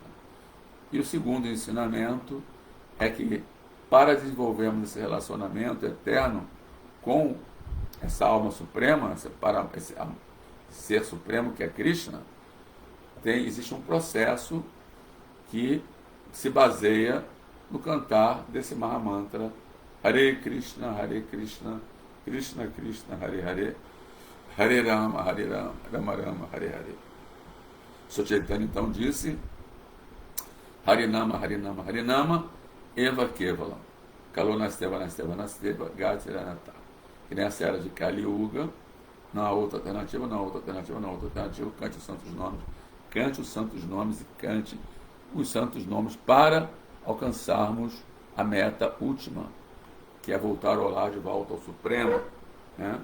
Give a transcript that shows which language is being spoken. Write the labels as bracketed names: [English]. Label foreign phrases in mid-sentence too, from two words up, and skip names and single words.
[Portuguese] E o segundo ensinamento é que, para desenvolvermos esse relacionamento eterno com essa alma suprema, esse ser supremo que é Krishna, existe um processo que se baseia no cantar desse Mahamantra [Sanskrit] Hare Krishna, Krishna Krishna, Hare Hare, Hare Rama, Rama Rama, Hare Hare. [Portuguese] Sr. Chaitanya então disse [Sanskrit] Harinama, Harinama, Harinama, Eva Kevala, Kalonasteva, Nasteva, Nasteva, Gatiranata. [Portuguese] Que nessa era de Kali Yuga, não há outra alternativa, não há outra alternativa, não há outra alternativa, cante os santos nomes, cante os santos nomes e cante os santos nomes para alcançarmos a meta última, que é voltar ao lar de volta ao Supremo, né?